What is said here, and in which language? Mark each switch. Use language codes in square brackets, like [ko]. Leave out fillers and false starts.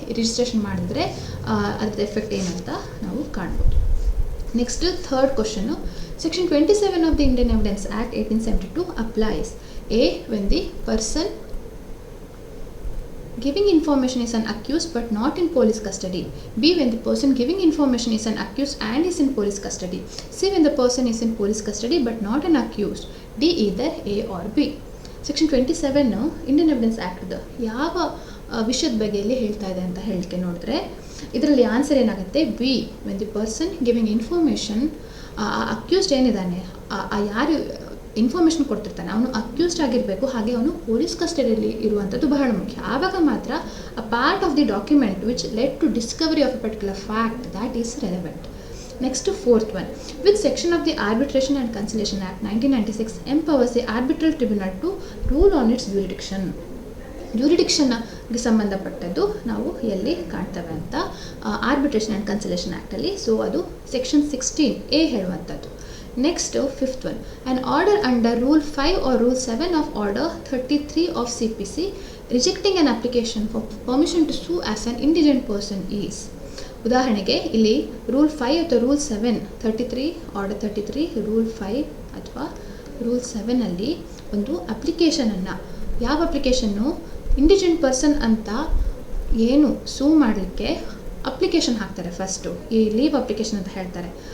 [kn] Registration ಮಾಡಿದರೆ ಅದ್ರದ್ದು effect ಏನಂತ ನಾವು ಕಾಣ್ಬೋದು. [en] Next third question, section 27 of the Indian evidence act 1872 applies A when the person giving information is an accused but not in police custody. B, when the person giving information is an accused and is in police custody. C, when the person is in police custody but not an accused. D, either A or B. [kn] Section 27 Indian evidence ಆ್ಯಕ್ಟ್ದು ಯಾವ ವಿಷಯದ ಬಗ್ಗೆ ಇಲ್ಲಿ ಹೇಳ್ತಾ ಇದೆ ಅಂತ ಹೇಳಿಕೆ ನೋಡಿದ್ರೆ ಇದರಲ್ಲಿ ಆನ್ಸರ್ ಏನಾಗುತ್ತೆ? B, [en] when the person giving information, [kn] accused ಏನಿದ್ದಾನೆ, ಯಾರು ಇನ್ಫಾರ್ಮೇಷನ್ ಕೊಡ್ತಿರ್ತಾನೆ ಅವನು ಅಕ್ಯೂಸ್ಡ್ ಆಗಿರಬೇಕು. ಹಾಗೆ ಅವನು ಪೊಲೀಸ್ ಕಸ್ಟಡಿಯಲ್ಲಿ ಇರುವಂಥದ್ದು ಬಹಳ ಮುಖ್ಯ. ಆವಾಗ ಮಾತ್ರ [en] ಅ part of the document which led to discovery of a particular fact that is relevant. Next fourth one, with section of the arbitration and conciliation act 1996 empowers the arbitral tribunal to rule on its jurisdiction. [kn] ಜ್ಯೂರಿಡಿಕ್ಷನ್ಗೆ ಸಂಬಂಧಪಟ್ಟದ್ದು ನಾವು ಎಲ್ಲಿ ಕಾಣ್ತೇವೆ ಅಂತ arbitration and conciliation ಆ್ಯಕ್ಟಲ್ಲಿ. So ಅದು section 16A ಹೇಳುವಂಥದ್ದು. [en] Next, fifth one, an order under Rule 5 or Rule 7 of Order 33 of CPC rejecting an application for permission to sue as an indigent person is. [kn] ಉದಾಹರಣೆಗೆ ಇಲ್ಲಿ rule 5 ಅಥವಾ rule 7, 33 order 33 rule 5 ಅಥವಾ rule 7ಅಲ್ಲಿ ಒಂದು ಅಪ್ಲಿಕೇಶನನ್ನು, ಯಾವ application? ಇಂಡಿಜೆಂಟ್ person ಅಂತ ಏನು ಸೂ ಮಾಡಲಿಕ್ಕೆ application ಹಾಕ್ತಾರೆ ಫಸ್ಟು, ಈ ಲೀವ್ ಅಪ್ಲಿಕೇಶನ್ ಅಂತ ಹೇಳ್ತಾರೆ.